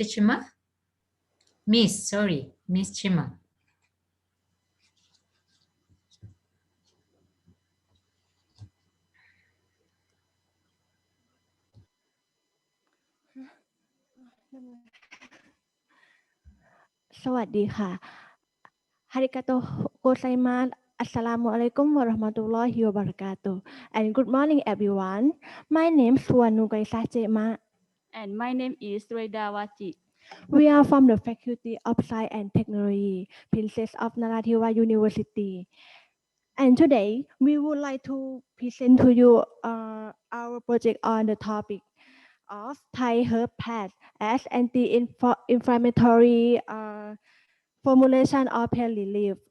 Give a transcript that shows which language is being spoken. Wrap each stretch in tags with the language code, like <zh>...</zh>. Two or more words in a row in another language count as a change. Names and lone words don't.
<en>Chima. Miss Chima. Sawadee.</en> <ja>ありがとう ございます.</ja> <ar>السلام عليكم ورحمة الله وبركاته.</ar> <en>And good morning, everyone. My name is Suwanugai Sachema. And my name is Naradhiwas. We are from the Faculty of Science and Technology, Princess of Naradhiwas University. And today, we would like to present to you our project on the topic of Thai herb plant as anti-inflammatory formulation of pain relief.</en>